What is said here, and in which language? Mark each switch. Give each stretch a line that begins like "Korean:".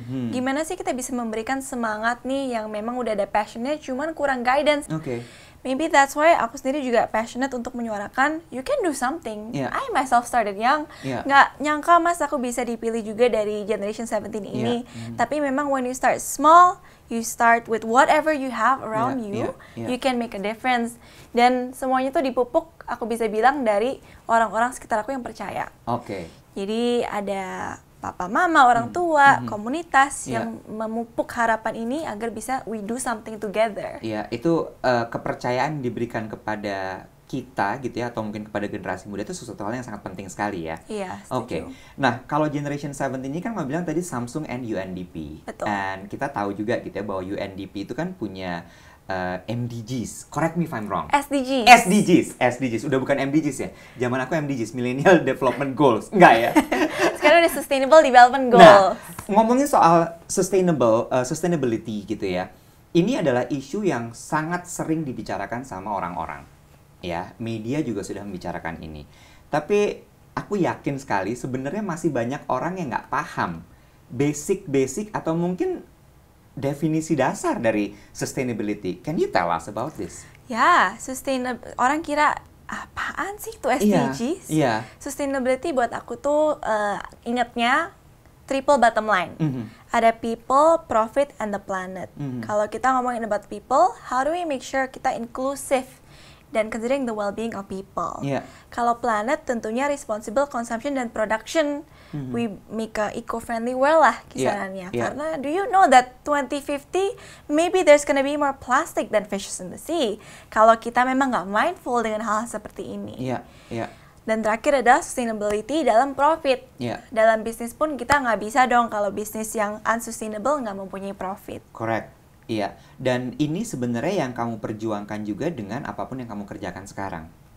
Indonesian: Gimana sih kita bisa memberikan semangat nih yang memang udah ada passionnya, cuman kurang guidance.
English: Maybe that's why
Indonesian: aku sendiri juga
English: passionate
Indonesian: untuk menyuarakan
English: you can do something. I myself started young,
Indonesian: nggak nyangka mas aku bisa dipilih juga dari generation 17 ini. Tapi memang
English: when you start small, you start with whatever you have around you can make a difference.
Indonesian: Dan semuanya tuh dipupuk, aku bisa bilang dari orang-orang sekitar aku yang percaya. Jadi ada papa, mama, orang tua, komunitas yang memupuk harapan ini agar bisa
English: we do something together.
Indonesian: Iya, itu kepercayaan diberikan kepada kita gitu ya, atau mungkin kepada generasi muda itu sesuatu hal yang sangat penting sekali ya. Iya, Oke. setuju. Nah, kalau Generation 17 ini kan mau bilang tadi Samsung and UNDP. Betul. Dan kita tahu juga gitu ya bahwa UNDP itu kan punya MDGs.
English: Correct me if I'm wrong. SDGs.
Indonesian: Udah bukan MDGs ya. Zaman aku MDGs, Millennial Development Goals. Enggak ya? Sekarang udah Sustainable Development Goals. Nah, ngomongin soal sustainability gitu ya. Ini adalah isu yang sangat sering dibicarakan sama orang-orang. Ya, media juga sudah membicarakan ini. Tapi aku yakin sekali sebenarnya masih banyak orang yang nggak paham basic atau mungkin definisi dasar dari sustainability.
English: Can you tell us about this?
Indonesian: Ya, orang kira apaan sih itu SDGs? Iya. Sustainability buat aku tuh ingatnya triple bottom line.
English: Ada people, profit, and the planet.
Indonesian: Kalau kita ngomongin
English: about people, how do we make sure kita inclusive dan considering the well-being of people.
Indonesian: Kalau planet tentunya responsible consumption dan production.
English: We make a eco-friendly world
Indonesian: lah kisarannya. Karena
English: do you know that 2050 maybe there's gonna be more plastic than fishes in the sea.
Indonesian: Kalau kita memang nggak mindful dengan hal seperti ini. Dan terakhir adalah sustainability dalam profit. Dalam bisnis pun kita nggak bisa dong kalau bisnis yang unsustainable nggak mempunyai profit.
English: Correct.
Indonesian: Iya, dan ini sebenarnya yang kamu perjuangkan juga dengan apapun yang kamu kerjakan sekarang.